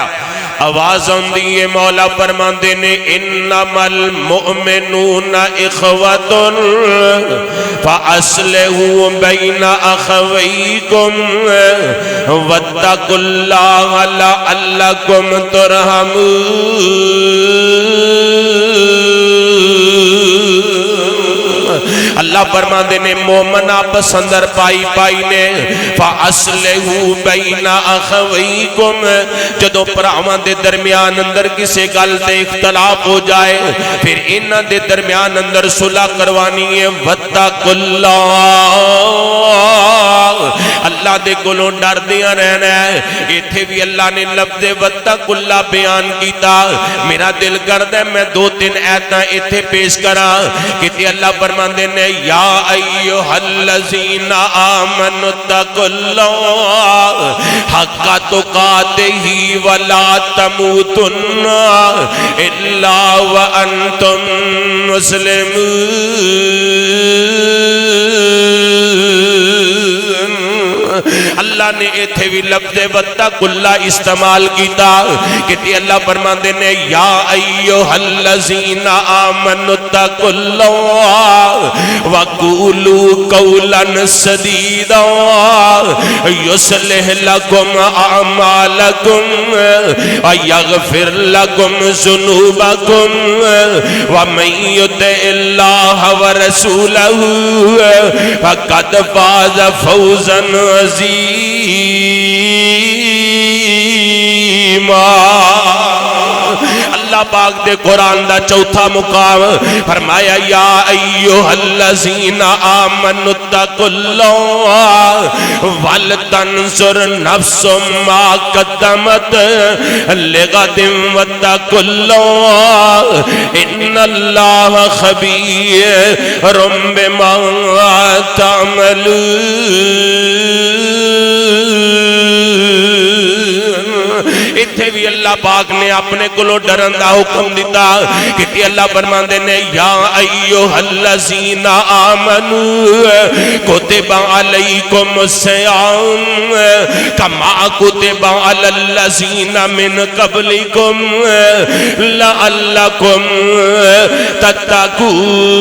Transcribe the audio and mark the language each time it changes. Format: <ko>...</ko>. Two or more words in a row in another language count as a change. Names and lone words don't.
<pa>آواز آندی ہے مولا فرماندے نے</pa> <ar>انما المؤمنون اخوۃ فاصلحوا بین اخویکم واتقوا اللہ لعلکم ترحمون.</ar> <pa>اللہ فرماندے نے مومن آپس اندر پائی پائی نے</pa> <ar>فاصلحوا بین اخویکم</ar> <pa>جدو پراواں دے درمیان اندر کسے گل تے اختلاف ہو جائے پھر انہاں دے درمیان اندر صلح کروانی ہے.</pa> <ar>واتقوا اللہ</ar> <pa>اللہ دے کولوں ڈردیاں رہنا ہے. ایتھے بھی اللہ نے لفظ</pa> <ar>واتقوا اللہ</ar> <pa>بیان کیتا. میرا دل کردا ہے میں دو تین آیتاں ایتھے پیش کراں کہ اللہ فرماندے نے</pa> <ar>یا ایھا الذین آمنوا اتقوا اللہ حق تقاتہ ولا تموتن الا وانتم مسلمون.</ar> <pa>اللہ نے ایتھے بھی لفظ</pa> <ar>واتقوا اللہ</ar> <pa>استعمال کیتا کہ اللہ فرماندے نے</pa> <ar>یا ایھا الذین آمنوا اتقوا اللہ وقولوا قولا سدیدا یصلح لکم اعمالکم ویغفر لکم ذنوبکم ومن یطع اللہ ورسولہ فقد فاز فوزا عظیما.</ar> <pa>اللہ پاک دے قرآن دا چوتھا مقام فرمایا</pa> <ar>یا ایھا الذین آمنوا اتقوا اللہ ولتنظر نفس ما قدمت لغد واتقوا اللہ ان اللہ خبیر بما تعملون.</ar> <pa>اتھے بھی اللہ پاک نے اپنے کلو ڈرن دا حکم دیتا کہ اللہ فرماندے نے</pa> <ar>یا ایھا الذین آمنوا کتب علیکم الصیام کما کتب علی الذین من قبلکم لعلکم تتقون.</ar>